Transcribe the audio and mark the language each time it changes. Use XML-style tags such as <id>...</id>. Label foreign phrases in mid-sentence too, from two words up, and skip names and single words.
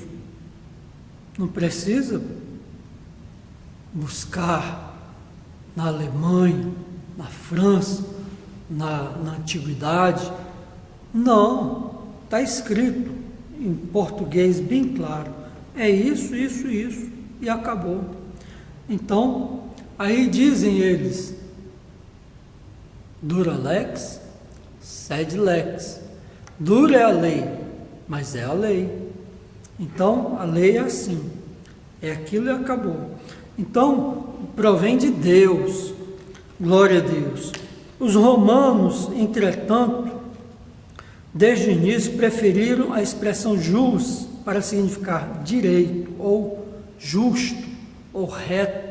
<pt>Não precisa buscar na Alemanha, na França, na antiguidade. Não, está escrito em português bem claro. É isso, isso, isso, e acabou. Então, aí dizem eles,</pt> <la>dura lex, sed lex.</la> <pt>Dura é a lei, mas é a lei. Então, a lei é assim, é aquilo e acabou. Então, provém de Deus, glória a Deus. Os romanos, entretanto, desde o início preferiram a expressão jus para significar direito, ou justo, ou reto.</pt>